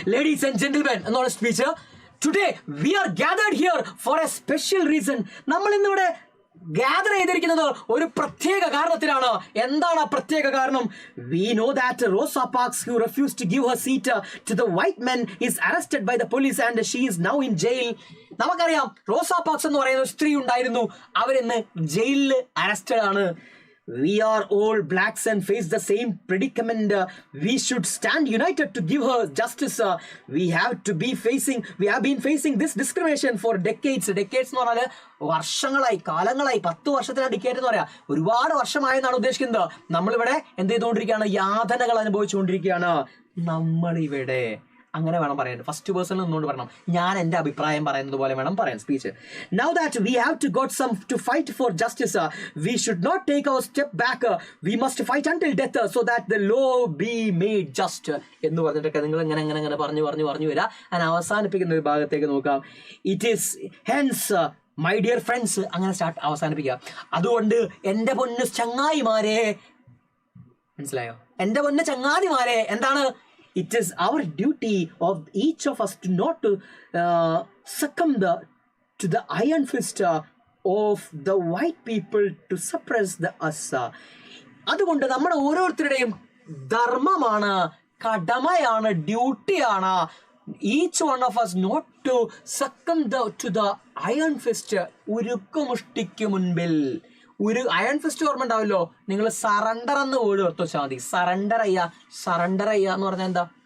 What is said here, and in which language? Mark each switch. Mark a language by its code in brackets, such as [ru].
[en] ladies and gentlemen [ml] എന്നുള്ള speech. [en] Today we are gathered here for a special reason. [ml] നമ്മൾ ഇന്നിവിടെ gather ചെയ്തിരിക്കുന്നത് ഒരു പ്രത്യേക കാരണത്തിലാണ്. എന്താണ് ആ പ്രത്യേക കാരണം? [en] We know that Rosa Parks, who refused to give her seat to the white men, is arrested by the police and she is now in jail. [ml] നമുക്കറിയാം, റോസ പാർക്സ് എന്ന് പറയുന്ന ഒരു സ്ത്രീ ഉണ്ടായിരുന്നു, അവരിന്ന് ജയിലിൽ അറസ്റ്റഡ് ആണ്. [en] We are all blacks and face the same predicament. We should stand united to give her justice. We have been facing this discrimination for decades. [ml] Decades എന്ന് പറഞ്ഞാൽ വർഷങ്ങളായി, കാലങ്ങളായി, 10 വർഷത്തിന് ഡിക്കേറ്റ് എന്ന് പറയാം. ഒരുപാട് വർഷമായെന്നാണ് ഉദ്ദേശിക്കുന്നത്. നമ്മളിവിടെ എന്ത് ചെയ്തുകൊണ്ടിരിക്കുകയാണ്? യാതനകൾ അനുഭവിച്ചുകൊണ്ടിരിക്കുകയാണ്. നമ്മളിവിടെ അങ്ങനെ വേണം പറയാൻ. ഫസ്റ്റ് പേഴ്സണിൽ നിന്നുകൊണ്ട് പറയണം. ഞാൻ എൻ്റെ അഭിപ്രായം പറയുന്നത് പോലെ വേണം പറയാൻ speech. [en] Now that we have got some to fight for justice, we should not take our step back. We must fight until death so that the law be made just. [ml] എന്ന് പറഞ്ഞിട്ടൊക്കെ നിങ്ങൾ അങ്ങനെ പറഞ്ഞു വരാം. ഞാൻ അവസാനിപ്പിക്കുന്ന ഒരു ഭാഗത്തേക്ക് നോക്കാം. [en] It is hence my dear friends, [ml] അങ്ങനെ അവസാനിപ്പിക്കുക. അതുകൊണ്ട് എൻ്റെ പൊന്നു ചങ്ങായിമാരെ, മനസ്സിലായോ? എൻ്റെ പൊന്നു ചങ്ങാതിമാരെ, എന്താണ്? [en] It is our duty of each of us to not succumb to the iron fist of the white people to suppress the us. [ml] അതുകൊണ്ട് നമ്മുടെ ഓരോരുത്തരുടെയും ധർമ്മമാണ്, കടമയാണ്, ഡ്യൂട്ടിയാണ് [en] each one of us not to succumb to the iron fist. [ml] ഉരുക്കുമുഷ്ടിക്ക് മുൻപിൽ ഒരു iron fist ഓർമ്മ ഉണ്ടാവല്ലോ. നിങ്ങൾ സറണ്ടർ എന്ന് വേർഡ് ഓർത്ത് വെച്ചാൽ മതി. സറണ്ടർ ചെയ്യുക എന്ന് പറഞ്ഞാൽ എന്താ?